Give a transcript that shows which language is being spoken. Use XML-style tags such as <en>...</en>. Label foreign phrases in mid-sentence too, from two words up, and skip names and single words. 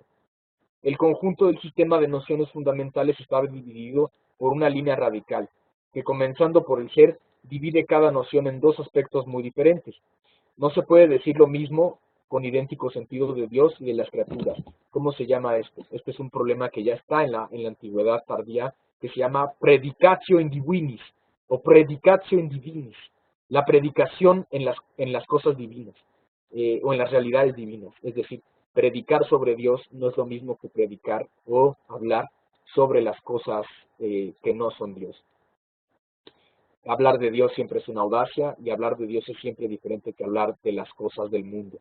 <es>El conjunto del sistema de nociones fundamentales está dividido por una línea radical, que comenzando por el ser, divide cada noción en dos aspectos muy diferentes. No se puede decir lo mismo con idéntico sentido de Dios y de las criaturas. ¿Cómo se llama esto? Este es un problema que ya está en la antigüedad tardía, que se llama</es> <la>predicatio in divinis,</la> <es>o</es> <la>predicatio in divinis,</la> <es>la predicación en las cosas divinas, o en las realidades divinas. Es decir, predicar sobre Dios no es lo mismo que predicar o hablar sobre las cosas que no son Dios. Hablar de Dios siempre es una audacia y hablar de Dios es siempre diferente que hablar de las cosas del mundo.</es>